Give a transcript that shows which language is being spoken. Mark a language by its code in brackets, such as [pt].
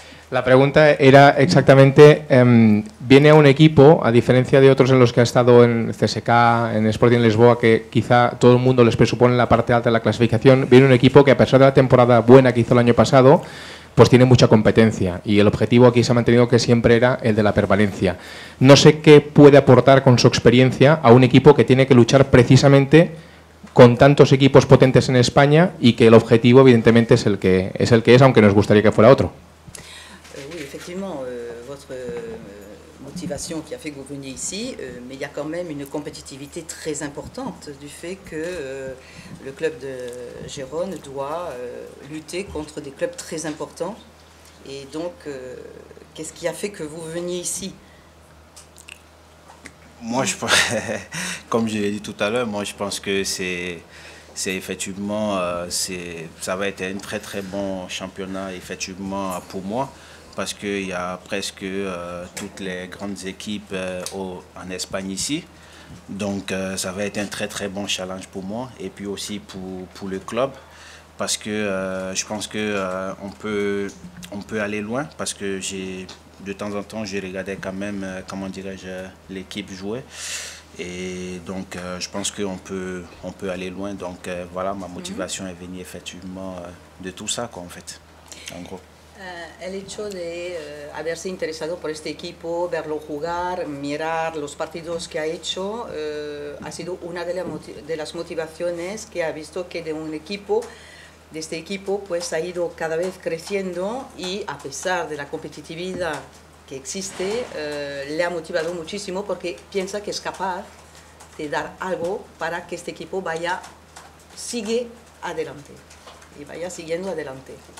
[es] La pregunta era exactamente, viene a un equipo, a diferencia de otros en los que ha estado en CSK, en Sporting Lisboa, que quizá todo el mundo les presupone la parte alta de la clasificación, viene un equipo que a pesar de la temporada buena que hizo el año pasado, pues tiene mucha competencia y el objetivo aquí se ha mantenido que siempre era el de la permanencia. No sé qué puede aportar con su experiencia a un equipo que tiene que luchar precisamente con tantos equipos potentes en España y que el objetivo evidentemente es el que es, aunque nos gustaría que fuera otro. [fr] Effectivement, votre motivation qui a fait que vous veniez ici, mais il y a quand même une compétitivité très importante du fait que le club de Gérone doit lutter contre des clubs très importants. Et donc, qu'est-ce qui a fait que vous veniez ici? Moi, comme je l'ai dit tout à l'heure, moi je pense que c'est effectivement, ça va être un très très bon championnat effectivement pour moi, parce qu'il y a presque toutes les grandes équipes en Espagne ici. Donc ça va être un très très bon challenge pour moi et puis aussi pour le club, parce que je pense que on peut aller loin, parce que de temps en temps je regardais quand même, comment dirais-je, l'équipe jouer. Et donc je pense qu'on peut aller loin. Donc voilà, ma motivation est venue effectivement de tout ça, quoi, en fait, en gros. [es] El hecho de haberse interesado por este equipo, verlo jugar, mirar los partidos que ha hecho, ha sido una de las motivaciones que ha visto que de este equipo pues ha ido cada vez creciendo, y a pesar de la competitividad que existe, le ha motivado muchísimo porque piensa que es capaz de dar algo para que este equipo siga adelante y vaya siguiendo adelante.